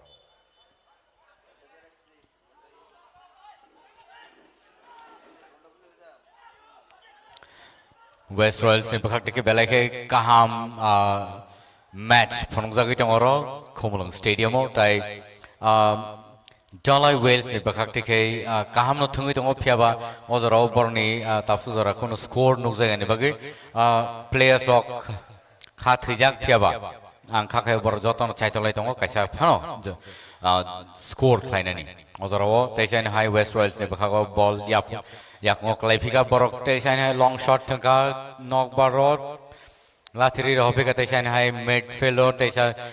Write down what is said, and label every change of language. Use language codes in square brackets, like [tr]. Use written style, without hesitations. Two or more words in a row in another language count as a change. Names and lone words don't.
[trp] West Royals ni bakhak tike belai ke kaham match phonong jagi tongoro Khomolong Stadium tai Dalai Whales ni bakhak tike kaham no thungi tongo phiaba ozaro borni tapsu jara kono score nukjai ni bagi [en] players of [trp] खा थैजाक फियाबा आं खाखाय बर जतन चाइतलाय दङ कायसा फानो स्कोर खायनानि अजराव तैसानि हाई वेस्ट रॉयल्स नि बखागो बॉल याक क्लाइफिका बरक तैसानि हाई [en] long shot [trp] थंका नॉक बारत लाथिरि रहबिका तैसानि हाई मिडफील्डर तैसा